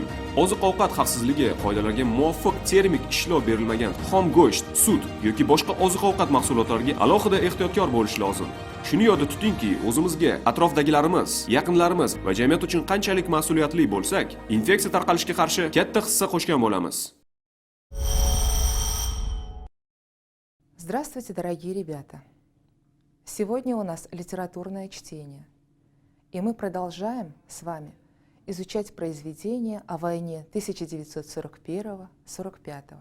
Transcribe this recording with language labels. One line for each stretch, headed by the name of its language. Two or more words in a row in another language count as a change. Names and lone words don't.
Uzbek: Oziq-ovqat xavfsizligi qoidalariga muvofiq termik ishlov berilmagan xom go'sht, sut yoki boshqa oziq-ovqat mahsulotlariga alohida ehtiyotkor bo'lish lozim. Shuni yodda tutingki, o'zimizga, atrofdagilarimiz, yaqinlarimiz va jamiyat uchun qanchalik mas'uliyatli bo'lsak, infeksiya tarqalishiga qarshi katta hissa qo'shgan bo'lamiz.
Russian: Здравствуйте, дорогие ребята! Сегодня у нас литературное чтение. И мы продолжаем с вами изучать произведения о войне 1941-45.